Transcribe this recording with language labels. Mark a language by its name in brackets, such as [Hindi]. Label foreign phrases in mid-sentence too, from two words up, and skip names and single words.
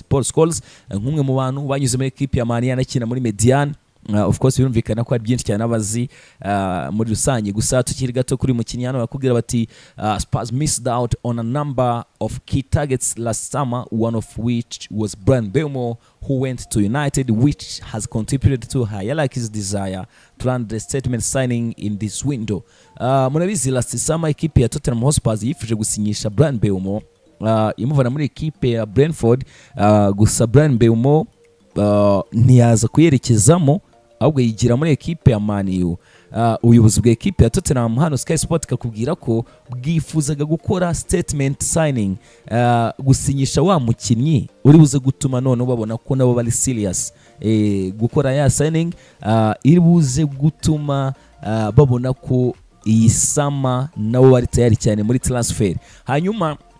[Kinyarwanda] Paul Scholes nk'umwe mu bantu banyuze muri equipe ya Man U yanakina muri Median. [English] Of course [Kinyarwanda] birumvikana ko ari byinshi cyane abazi muri rusange, gusa tukiri gato kuri mukinnyi hano bakubwira bati [English] Spurs missed out on a number of key targets last summer, one of which was Bryan Mbeumo, who went to United, which has contributed to his desire to land the statement signing in this window. [Kinyarwanda] Murabizi [English] last summer [Kinyarwanda] equipe ya Tottenham Hotspur yifuje gusinyisha Bryan Mbeumo imuvana muri equipe ya Brentford, gusa Bryan Mbeumo ntiyaza kuyerekezamo ahubwo yigira muri equipe ya Man U. Ubuyobozi bwa equipe ya Tottenham hano Sky Sport kakubwira ko bwifuzaga gukora [English] statement signing, [Kinyarwanda] gusinyisha wa mukinnyi uri buze gutuma none babona ko nabo bari serious, gukora ya signing iri buze gutuma babona ko iyi sama nabo bari tayari cyane muri transfer.